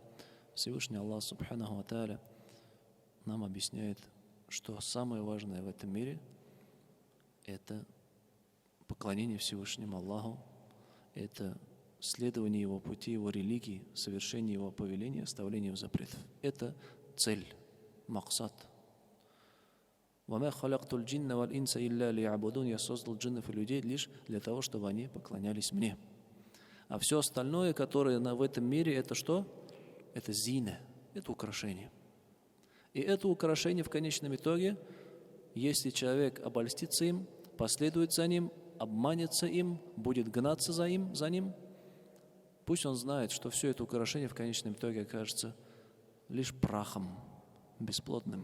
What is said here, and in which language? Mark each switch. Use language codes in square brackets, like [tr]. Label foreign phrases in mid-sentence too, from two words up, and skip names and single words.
[ru] Всевышний Аллах [ar] سبحانه وتعالى [ru] нам объясняет, что самое важное в этом мире – это поклонение Всевышнему Аллаху, это следование Его пути, Его религии, совершение Его повеления, оставление Его запретов. Это цель, максат. [ar] «وما خلقت الجن والإنس إلا ليعبدون». [ru] Я создал джиннов и людей лишь для того, чтобы они поклонялись мне. А все остальное, которое в этом мире, это что? Это зина, это украшение. И это украшение в конечном итоге, если человек обольстится им, последует за ним, обманется им, будет гнаться за ним, пусть он знает, что все это украшение в конечном итоге окажется лишь прахом, бесплодным.